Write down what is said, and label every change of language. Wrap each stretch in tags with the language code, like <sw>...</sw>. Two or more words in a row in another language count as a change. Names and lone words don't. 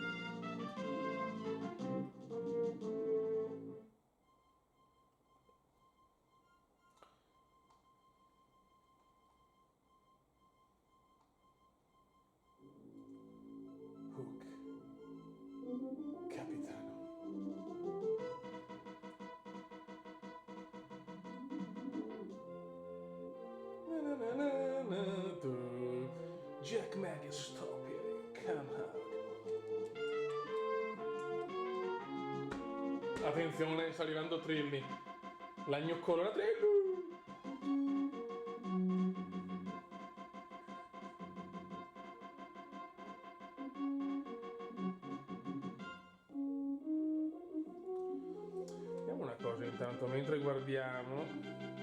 <en>Hook.</en> <it>Capitano.</it> <en>Na, na, na, na, Jack Maggie, stop it. Come out.</en> <it>Attenzione, sta arrivando Trilli. La gnoccolona Trilli. Vediamo una cosa intanto, mentre guardiamo.</it>